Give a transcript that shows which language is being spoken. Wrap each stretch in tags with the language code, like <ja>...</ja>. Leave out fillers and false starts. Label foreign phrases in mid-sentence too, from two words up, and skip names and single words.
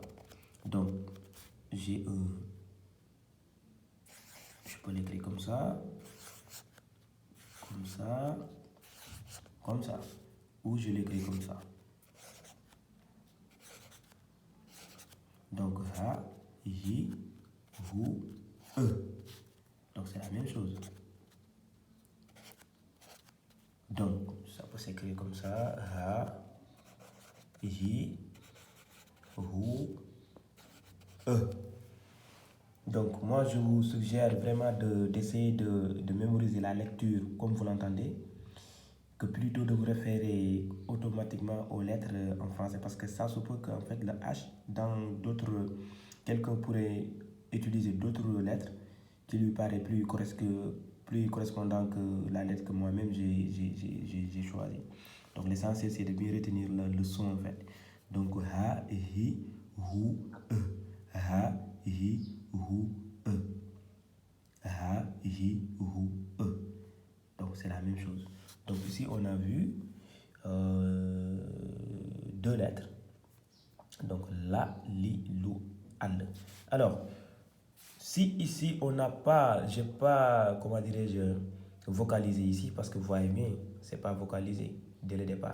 <fr>Donc j'ai je peux l'écrire comme ça, ou je l'écris comme ça. Donc ha, hi, hu, e. Donc c'est la même chose. Donc ça peut s'écrire comme ça, ha, hi, hu, e. Donc moi je vous suggère vraiment d'essayer de mémoriser la lecture comme vous l'entendez, que plutôt de vous référer automatiquement aux lettres en français, parce que ça se peut qu'en fait le H, dans d'autres, quelqu'un pourrait utiliser d'autres lettres qui lui paraît plus correspondant que la lettre que moi-même j'ai choisie. Donc l'essentiel c'est de bien retenir le son en fait. Donc ha, hi, hu, e. Ha, hi, hu, e. Ha, hi, hu, e. Donc c'est la même chose. Donc ici on a vu deux lettres. Donc la, li, lu, al. Alors si ici on n'a pas, j'ai pas, comment dirais-je, vocalisé ici, parce que vous voyez bien, c'est pas vocalisé dès le départ.</fr>